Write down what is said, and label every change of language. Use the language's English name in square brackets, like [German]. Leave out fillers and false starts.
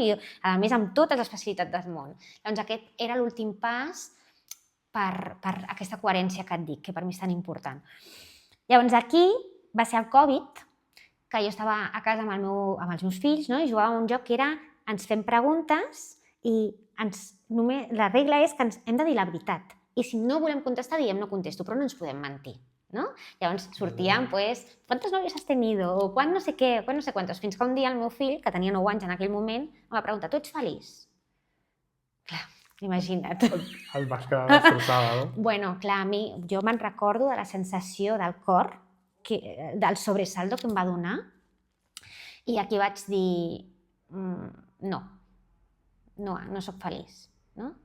[Catalan] I, a més, amb totes les facilitats del món. Doncs aquest era l'últim pas per aquesta coherència que et dic, que per mi és tan important. Llavors, aquí va ser el Covid, que jo estava a casa amb els meus fills, no? I jugàvem a un joc que era ens fem preguntes i la regla és que ens hem de dir la veritat. I si no volem contestar, diem no contesto, però no ens podem mentir. ¿no? Llavors sortíem, [Spanish] ¿cuántos novios has tenido? [Catalan] O quan no sé què, quan no sé [Spanish] quantos. [Catalan] Fins que un dia el meu fill, que tenia 9 anys en aquell moment, em va preguntar, tu ets feliç? Clar, imagina't. El vas quedar destrossada, no? Bueno, clar, jo me'n recordo de la sensació del cor, del sobresaldo que em va donar, i aquí vaig dir, no soc feliç. No?